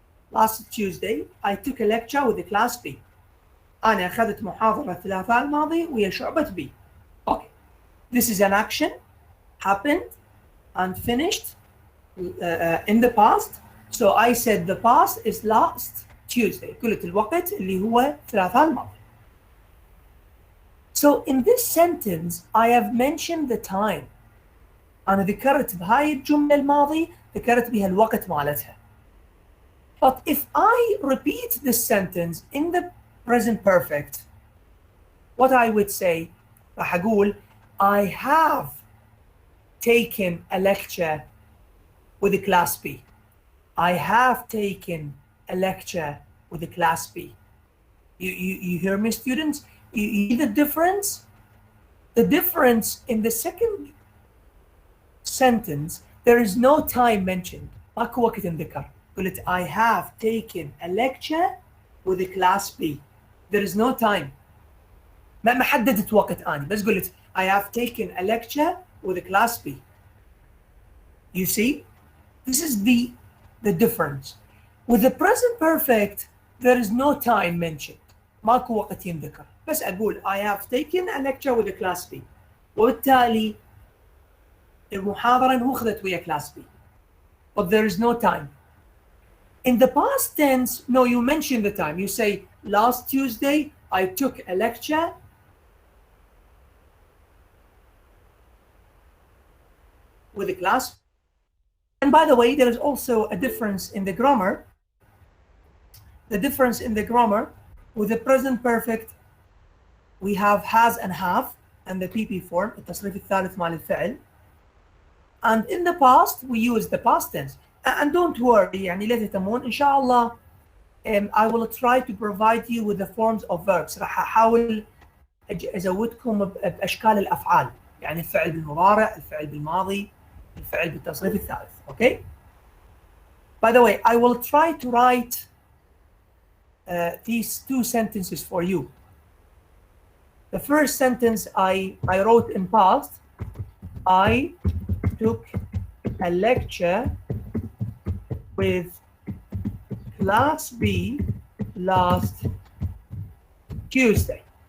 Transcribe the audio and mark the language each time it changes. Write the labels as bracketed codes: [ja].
[en] Last Tuesday I took a lecture with the class B. [ar] أنا أخذت محاضرة الثلاثاء الماضي ويا شعبة B. [en] Okay. This is an action happened and finished in the past. So I said the past is last Tuesday. [ar] قلت الوقت اللي هو الثلاثاء الماضي. [en] So in this sentence I have mentioned the time. [ar] أنا ذكرت بهاي الجملة الماضي ذكرت بها الوقت مالتها. [en] But if I repeat this sentence in the present perfect, what I would say, [ar] راح أقول [en] I have taken a lecture with the class B. I have taken a lecture with the class B. You hear me, students? You see the difference? The difference in the second sentence, there is no time mentioned. [ar] ماكو وقت انذكر. قلت [en] I have taken a lecture with the class B. There is no time. [ar] ما حددت وقت أنا بس قلت [en] I have taken a lecture with the class B. You see? This is the difference. With the present perfect, there is no time mentioned. [ar] ماكو وقت ينذكر. بس أقول [en] I have taken a lecture with the class B. [ar] وبالتالي المحاضرة انأخذت ويا class B. [en] But there is no time. In the past tense, no, you mention the time. You say, last Tuesday, I took a lecture with the class. And by the way, there is also a difference in the grammar. The difference in the grammar, with the present perfect, we have has and have, and the PP form, [ar] التصريف الثالث مال الفعل. [en] And in the past, we use the past tense. And don't worry, [ar] يعني لا تهتمون إن شاء الله [en] I will try to provide you with the forms of verbs. [ar] راح أحاول أزودكم بأشكال الأفعال. يعني الفعل بالمضارع، الفعل بالماضي، الفعل بالتصريف الثالث. [en] Okay? By the way, I will try to write these two sentences for you. The first sentence I wrote in past. I took a lecture with class B last Tuesday.